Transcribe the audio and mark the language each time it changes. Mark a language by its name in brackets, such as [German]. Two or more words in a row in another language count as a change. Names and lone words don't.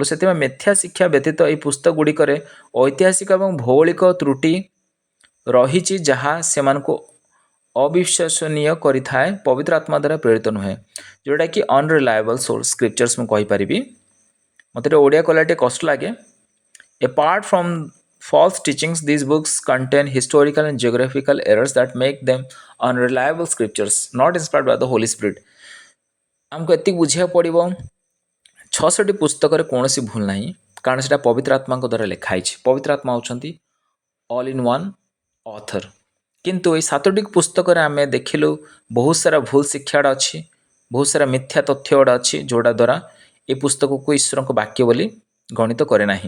[Odia] ସେଥିପାଇଁ ମିଥ୍ୟା ଶିକ୍ଷା ବ୍ୟତୀତ ଏହି ପୁସ୍ତକ ଗୁଡ଼ିକରେ ଐତିହାସିକ ଏବଂ ଭୌଗୋଳିକ ତ୍ରୁଟି ରହିଛି ଯାହା ସେମାନଙ୍କୁ ଅବିଶ୍ୱସନୀୟ କରିଥାଏ, ପବିତ୍ର ଆତ୍ମା ଦ୍ୱାରା ପ୍ରେରିତ ନୁହେଁ, ଯେଉଁଟାକି [English] unreliable source scriptures [Odia] ମୁଁ କହିପାରିବି। ମୋତେ ଓଡ଼ିଆ କହିଲା ଟିକେ କଷ୍ଟ ଲାଗେ। [English] Apart from false teachings, these books contain historical and geographical errors that make them unreliable scriptures, not inspired by the Holy Spirit. [Odia] ଆମକୁ ଏତିକି ବୁଝିବାକୁ ପଡ଼ିବ 600ଟି ପୁସ୍ତକରେ କୌଣସି ଭୁଲ ନାହିଁ, କାରଣ ସେଇଟା ପବିତ୍ର ଆତ୍ମାଙ୍କ ଦ୍ୱାରା ଲେଖା ହେଇଛି। ପବିତ୍ର ଆତ୍ମା ହେଉଛନ୍ତି [English] all in one author. [Odia] କିନ୍ତୁ ଏଇ 7ଟି ପୁସ୍ତକରେ ଆମେ ଦେଖିଲୁ ବହୁତ ସାରା ଭୁଲ ଶିକ୍ଷାଟା ଅଛି, ବହୁତ ସାରା ମିଥ୍ୟା ତଥ୍ୟ ଗୁଡ଼ା ଅଛି, ଯେଉଁଟା ଦ୍ୱାରା ଏ ପୁସ୍ତକକୁ ଈଶ୍ୱରଙ୍କ ବାକ୍ୟ ବୋଲି ଗଣିତ କରେ ନାହିଁ।